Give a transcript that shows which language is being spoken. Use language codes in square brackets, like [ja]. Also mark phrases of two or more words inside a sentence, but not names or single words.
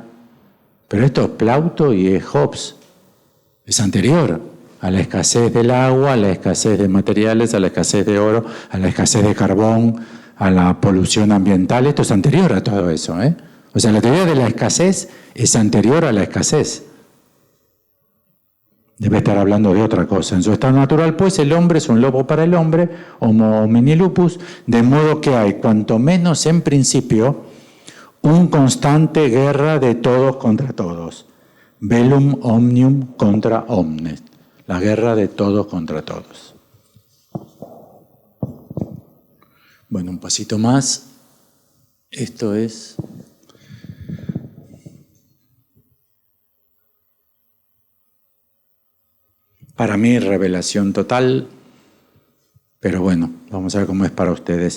[es] Pero esto es Plauto y es Hobbes. Es anterior a la escasez del agua, a la escasez de materiales, a la escasez de oro, a la escasez de carbón, a la polución ambiental. Esto es anterior a todo eso, O sea, la teoría de la escasez es anterior a la escasez. Debe estar hablando de otra cosa. En su estado natural, pues, el hombre es un lobo para el hombre, [la] Homo homini lupus, [es] de modo que hay, cuanto menos en principio, un constante guerra de todos contra todos. [la] Bellum omnium contra omnes. [es] La guerra de todos contra todos. Bueno, un pasito más. Esto es... Para mí, revelación total, pero bueno, vamos a ver cómo es para ustedes.